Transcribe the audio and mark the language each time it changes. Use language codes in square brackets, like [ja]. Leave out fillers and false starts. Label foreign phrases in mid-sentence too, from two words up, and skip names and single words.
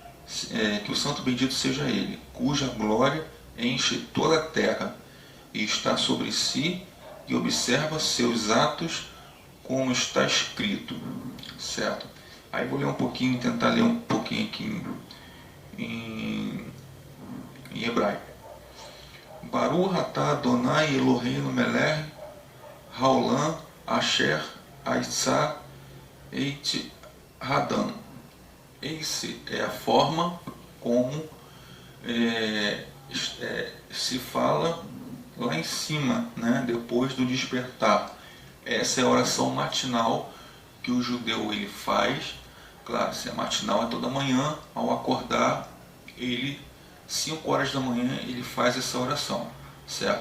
[pt] seja Ele, cuja glória enche toda a terra e está sobre si e observa seus atos como está escrito. Certo? Aí vou ler um pouquinho, tentar ler um pouquinho aqui em hebraico. [he] ברוך אתה אדוני אלוהינו מלך העולם אשר יצר את האדם. [pt] Essa é a forma como se fala lá em cima, né, depois do despertar. Essa é a oração matinal que o judeu ele faz. Claro, se é matinal é toda manhã, ao acordar, 5 horas da manhã, ele faz essa oração, certo?